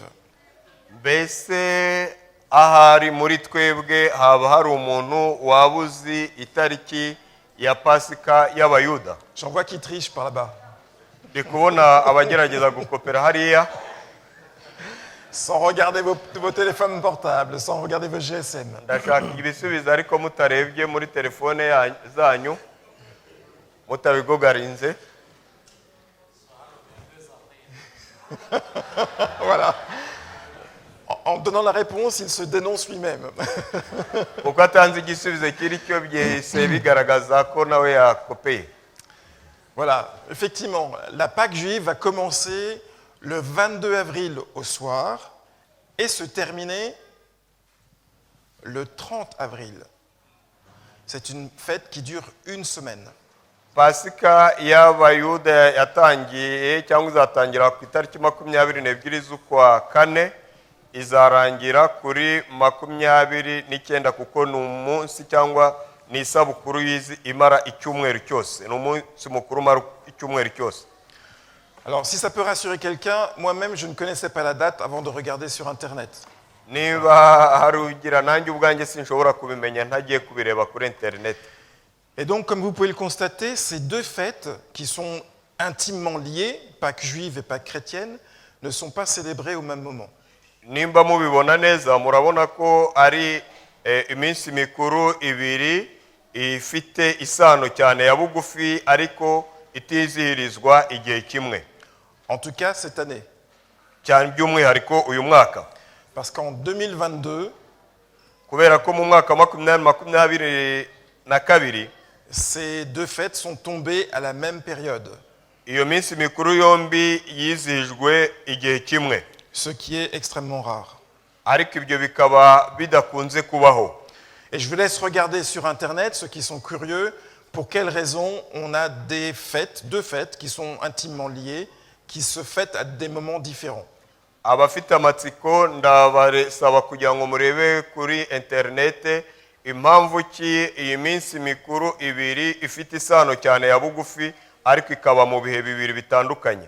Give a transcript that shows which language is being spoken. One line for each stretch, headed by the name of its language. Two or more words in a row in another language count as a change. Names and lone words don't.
Kinyarwanda: Mbese ahari muri twebwe haba hari umuntu waba uzi itariki ya pasika y'abayuda?
French: J'en vois qui triche par là-bas.
Kinyarwanda: Ndi kubona abagerageza gukopera hariya.
French: Sans regarder vos téléphones portables, sans regarder vos GSM.
Kinyarwanda: Ndashaka ibisubizo ariko mutarebye muri telefone zanyu, mutabigogarinze.
French: Voilà. En donnant la réponse, il se dénonce lui-même.
Kinyarwanda: Kuko atanze igisubizo kiri cyo byehise bigaragaza ko nawe yakopeye.
French: Voilà, effectivement, la Pâque juive va commencer le 22 avril au soir et se terminer le 30 avril. C'est une fête qui dure une semaine.
Kinyarwanda: Pasika y'abayuda yatangiye cyangwa izatangira ku itariki 22 z'ukwa kane, izarangira kuri 29 kuko ni umunsi cyangwa ni isabukuru imara icyumweru cyose. Ni umunsi mukuru umara icyumweru cyose.
French: Alors, si ça peut rassurer quelqu'un, moi-même, je ne connaissais pas la date avant de regarder sur Internet.
Kinyarwanda: Niba hari ugira nanjye ubwanjye sinshobora kubimenya ntagiye kubireba kuri internet.
French: Et donc, comme vous pouvez le constater, ces deux fêtes qui sont intimement liées, Pâques juive et Pâques chrétienne, ne sont pas célébrées au même moment.
Kinyarwanda: Nimba mubibona neza murabona ko ari iminsi mikuru ibiri ifite isano cyane ya bugufi ariko itizihirizwa igihe kimwe.
French: En tout cas, cette année.
Kinyarwanda: Cyane by'umwihariko uyu mwaka.
French: Parce qu'en 2022,
Kinyarwanda: kubera ko mu mwaka 2022
French: ces deux fêtes sont tombées à la même période.
Kinyarwanda: Iyo minsi mikuru yombi yizihijwe igihe kimwe.
French: Ce qui est extrêmement rare.
Kinyarwanda: ariko ibyo bikaba bidakunze kubaho.
French: Et je vous laisse regarder sur Internet, ceux qui sont curieux, pour quelles raisons on a des fêtes, deux fêtes qui sont intimement liées, qui se fêtent à des moments différents.
Kinyarwanda: Abafite amatsiko ndabasaba kugira ngo murebe kuri interinete impamvu ki iyi minsi mikuru ibiri ifite isano cyane ya bugufi ariko ikaba mu bihe bibiri bitandukanye.